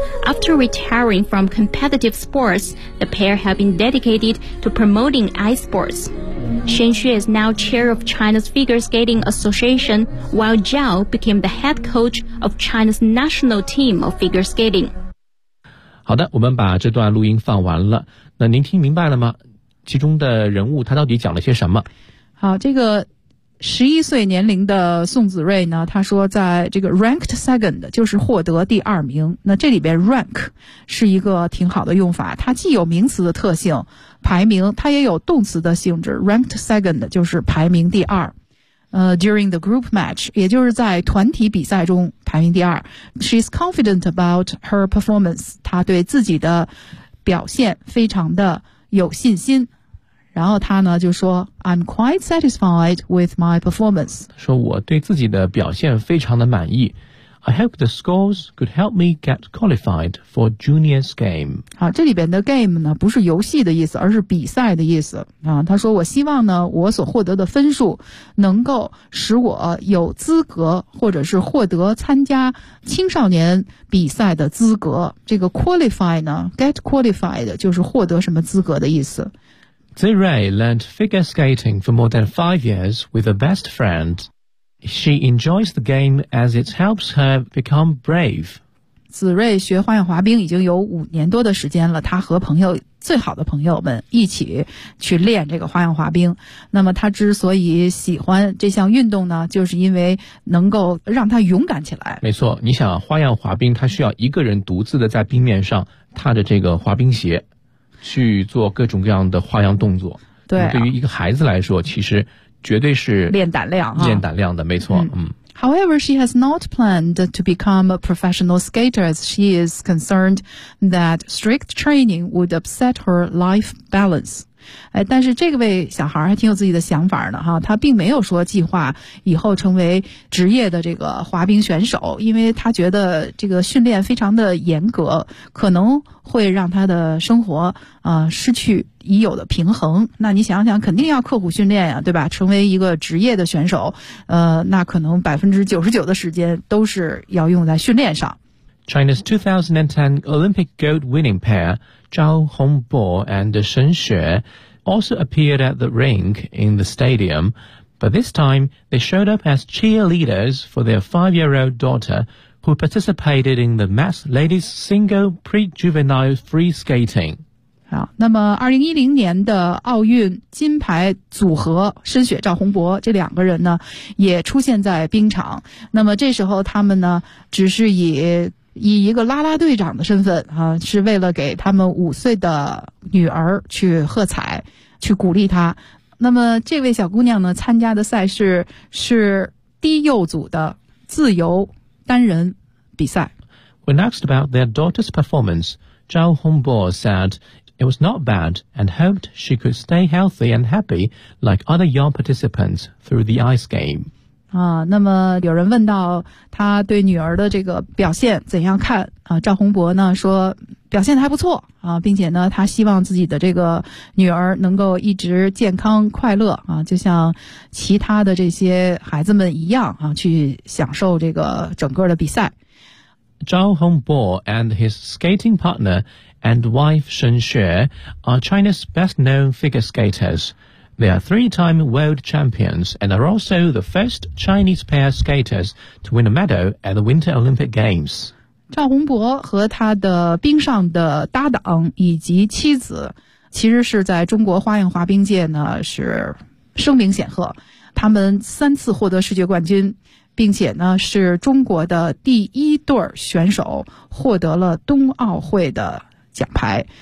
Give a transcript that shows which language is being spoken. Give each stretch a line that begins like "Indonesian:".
English: After retiring from competitive sports, the pair have been dedicated to promoting ice sports. Shen Xue is now chair of China's Figure Skating Association, while Zhao became the head coach of China's national team of figure skating.
Chinese: 好的，我们把这段录音放完了。那您听明白了吗？其中的人物他到底讲了些什么？好，这个11岁年龄的宋子睿呢，他说在这个
English: ranked second
Chinese: 就是获得第二名，那这里边 rank 是一个挺好的用法，它既有名词的特性排名，它也有动词的性质， ranked second 就是排名第二，
English: during the group match
Chinese: 也就是在团体比赛中排名第二。
English: She's confident about her performance，
Chinese: 她对自己的表现非常的有信心，然后他呢就说
English: I'm quite satisfied with my performance，
Chinese: 说我对自己的表现非常的满意。
English: I hope the scores could help me get qualified for juniors game。
Chinese: 好，这里边的 game 呢不是游戏的意思，而是比赛的意思啊。他说我希望呢我所获得的分数能够使我有资格或者是获得参加青少年比赛的资格。这个 qualify 呢，
English: get qualified
Chinese: 就是获得什么资格的意思。
English: Zirei learned figure skating for more than 5 years with a best friend. She enjoys the game as it helps her become brave.
Chinese: Zirei 学花样滑冰已经有5年多的时间了，他和朋友最好的朋友们一起去练这个花样滑冰。那么他之所以喜欢这项运动呢，就是因为能够让他勇敢起来。没错，你想花样滑冰，他需要一个人独自的在冰面上踏着这个滑冰鞋去做各种各样的花样动作。对、啊、对于一个孩子来说其实绝对是练胆量、啊、练胆量的，没错。
English: However, she has not planned to become a professional skater as she is concerned that strict training would upset her life balance、
Chinese: 哎、但是这个位小孩还挺有自己的想法呢哈，他并没有说计划以后成为职业的这个滑冰选手，因为他觉得这个训练非常的严格，可能会让他的生活失去已有的平衡。那你想想肯定要刻苦训练呀、啊、对吧，成为一个职业的选手那可能 99% 的时间都是要用在训练上。
English: China's 2010 Olympic gold winning pair Zhao Hongbo and Shen Xue also appeared at the rink in the stadium, but this time they showed up as cheerleaders for their 5-year-old daughterwho participated in the mass ladies single pre-juvenile free skating.
Chinese: 好，那么2010年的奥运金牌组合申雪赵宏博这两个人呢也出现在冰场，那么这时候他们呢只是以一个啦啦队长的身份啊，是为了给他们5岁的女儿去喝彩去鼓励她。那么这位小姑娘呢参加的赛事是低幼组的自由单人比赛。
English: When asked about their daughter's performance, Zhao Hongbo said it was not bad and hoped she could stay healthy and happy like other young participants through the ice game.
Chinese: 啊，那么有人问到他对女儿的这个表现怎样看啊？赵宏博呢说表现得还不错啊，并且呢他希望自己的这个女儿能够一直健康快乐啊，就像其他的这些孩子们一样啊，去享受这个整个的比赛。
English: Zhao Hongbo and his skating partner and wife Shen Xue are China's best known figure skaters. They are three-time world champions and are also the first Chinese pair skaters to win a medal at the Winter Olympic Games.
Chinese: Zhao Hongbo 和他的冰上的搭档以及妻子其实是在中国花样滑冰界呢是声名显赫，他们三次获得世界冠军，并且呢是中国的第一对选手获得了冬奥会的奖牌。